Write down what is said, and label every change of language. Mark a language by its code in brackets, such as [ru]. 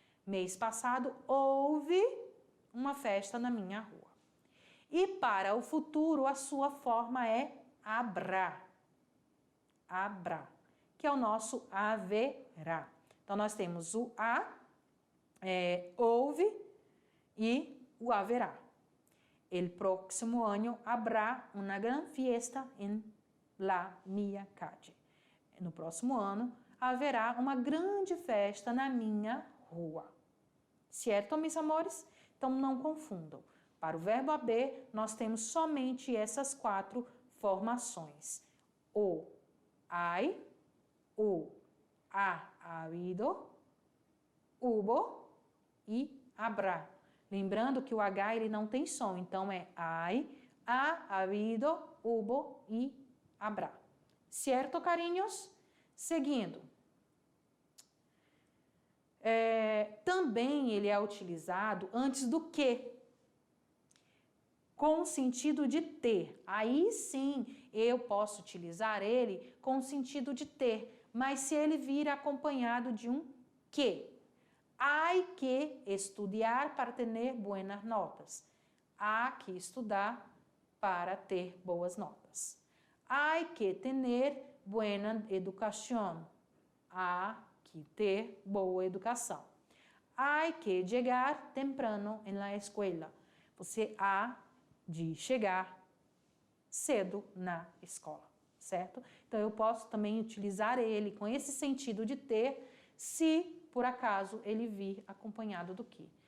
[pt] Mês passado, houve uma festa na minha rua. E para o futuro, a sua forma é habrá. Habrá, que é o nosso haverá. Então, nós temos o houve e o haverá. [es] El próximo año habrá una gran fiesta en la mia calle. [pt] No próximo ano, haverá uma grande festa na minha rua. Certo, meus amores? Então, não confundam. Para o verbo haber, nós temos somente essas 4 formações. O hay, o ha habido, hubo e habrá. Lembrando que o H ele não tem som, então é hay, ha habido, hubo e habrá. Certo, carinhos? Seguindo. Também ele é utilizado antes do que, com o sentido de ter. Aí sim eu posso utilizar ele com o sentido de ter, mas se ele vir acompanhado de um que. [es] Hay que estudiar para ter buenas notas. [pt] Há que estudar para ter boas notas. [es] Hay que tener buena educación. [pt] Há que ter boa educação. [es] Hay que llegar temprano en la escuela. [pt] Você há de chegar cedo na escola, certo? Então, eu posso também utilizar ele com esse sentido de ter, se por acaso ele vir acompanhado do que.